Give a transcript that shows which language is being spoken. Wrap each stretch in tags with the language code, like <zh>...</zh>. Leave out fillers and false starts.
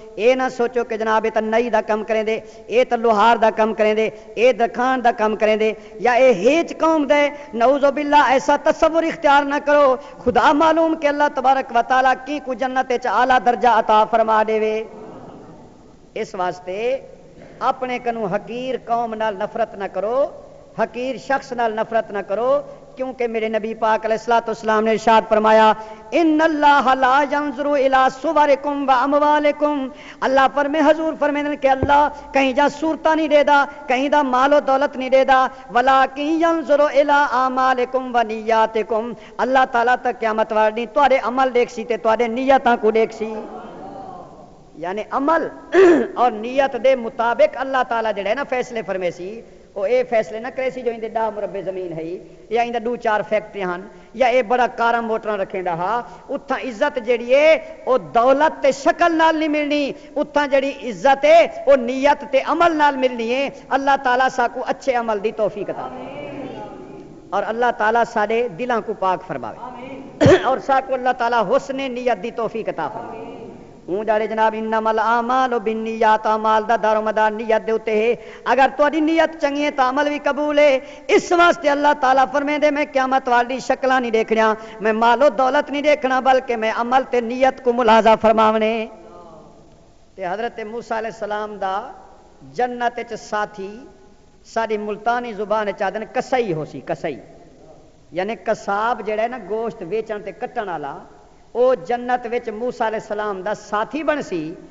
<skr>اے نہ سوچو کہ جناب اے تے نئی دا کم کریں دے، اے تے لوہار دا کم کریں دے، اے دکھان دا کم کریں دے، یا اے ہیچ قوم دے. نعوذ باللہ ایسا تصور اختیار نہ کرو. خدا معلوم کہ اللہ تبارک و تعالیٰ کی کو جنت وچ اعلیٰ درجہ عطا فرما دے وے. اس واسطے اپنے کنو حقیر قوم نال نفرت نہ کرو، حقیر شخص نال نفرت نہ کرو، کیونکہ میرے نبی پاک علیہ الصلوۃ والسلام نے ارشاد فرمایا</skr> <ar>ان اللہ لا ينظر الى صورکم واموالکم.</ar> <skr>اللہ فرمے حضور فرمیندے کہ اللہ کہیں جا صورتاں نہیں دے دا، کہیں دا مال و دولت نہیں دے دا،</skr> <ar>ولکن ينظر الى اعمالکم ونیاتکم.</ar> <skr>اللہ تعالیٰ تک قیامت والے تواڈے عمل دیکھ سی تے تواڈے نیتاں کو دیکھ سی. یعنی عمل اور نیت دے مطابق اللہ تعالیٰ جڑے نا فیصلے فرمے سی. وہ اے فیصلے نہ کرے سی جو اندے 10 مربع زمین ہے یا اندے 2-4 فیکٹریاں ہن یا اے بڑا کارا موٹر رکھیں دا ہا. اتھاں عزت جڑی ہے او دولت تے شکل نال نہیں ملنی، اتھاں جڑی عزت ہے او نیت تے عمل نال ملنی ہے. اللہ تعالیٰ ساکو اچھے عمل دی توفیق عطا اور اللہ تعالیٰ سارے دلاں کو پاک فرماوے اور ساکو اللہ تعالیٰ حسن نیت دی توفیق عطا فرماوے. ہوں جاڑے جناب</skr> <ar>انما الاعمال بالنیات،</ar> <skr>اعمال دا دار و مدار نیت دے اوتے ہے. اگر تہاڈی نیت چنگی ہے تو عمل بھی قبول ہے. اس واسطے اللہ تعالیٰ فرمیندے میں قیامت والی شکلاں نہیں دیکھنا، میں مال و دولت نہیں دیکھنا، بلکہ میں عمل تے نیت کو ملاحظہ فرماونے. تے حضرت موسیٰ علیہ السلام دا جنت وچ ساتھی ساری ملتانی زبان وچ آدن کسائی ہو سی. کسائی یعنی قصاب جڑا ہے نا گوشت ویچن تے کٹن والا، او جنت وچ موسیٰ علیہ السلام دا ساتھی بن سی.</skr>